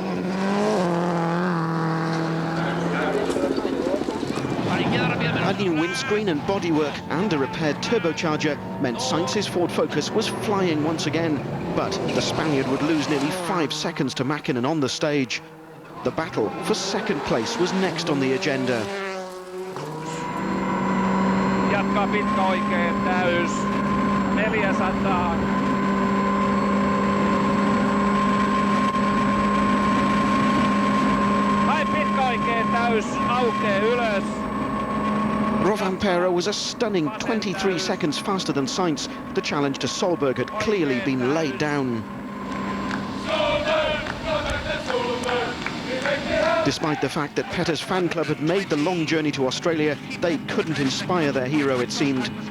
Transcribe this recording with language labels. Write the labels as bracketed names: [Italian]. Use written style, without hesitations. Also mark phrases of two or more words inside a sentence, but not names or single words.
[English] A new windscreen and bodywork and a repaired turbocharger meant Sainz's Ford Focus was flying once again, but the Spaniard would lose nearly 5 seconds to Mäkinen on the stage. The battle for second place was next on the agenda. [Finnish] Jatkaa pitkä oikein täys. 400. Vai pitkä oikein täys aukee ylös. [English] Rovanperä was a stunning 23 seconds faster than Sainz. The challenge to Solberg had clearly been laid down. Despite the fact that Petter's fan club had made the long journey to Australia, they couldn't inspire their hero, it seemed.